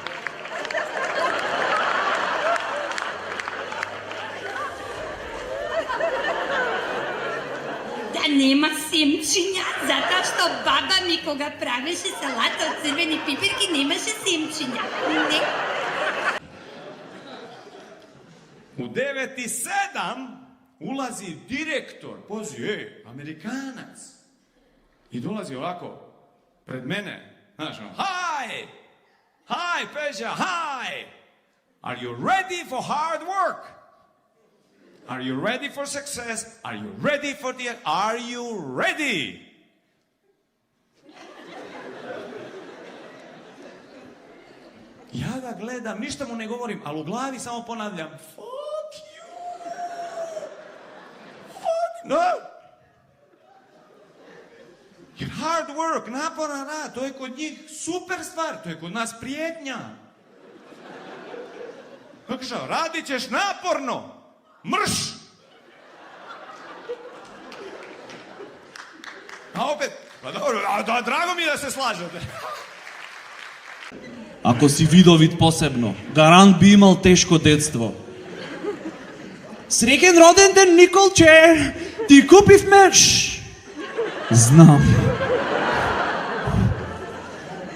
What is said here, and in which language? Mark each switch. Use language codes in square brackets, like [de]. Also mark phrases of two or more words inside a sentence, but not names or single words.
[mk] Да нема семчиња, затоа што баба ми кога правеше салата од црвени пиперки немаше семчиња. Не. [hr] U 9:07 ulazi direktor, pazi, Amerikanac. I dolazi ovako, pred mene, znaš, hi, Peđa, [en] hi, are you ready for hard work? Are you ready for success? Are you ready for are you ready? [hr] Ja ga gledam, ništa mu ne govorim, ali u glavi samo ponavljam, [en] fuck you! No! [hr] Jer [en] hard work, [hr] naporan rad, to je kod njih super stvar, to je kod nas prijetnja. Kako što, radit ćeš naporno, mrš! A opet, pa dobro, drago mi je da se slažete. [mk] Ако си видовит посебно, гарант би имал тешко детство. Среќен роден ден, Николче! Ти купив мерш! Знам.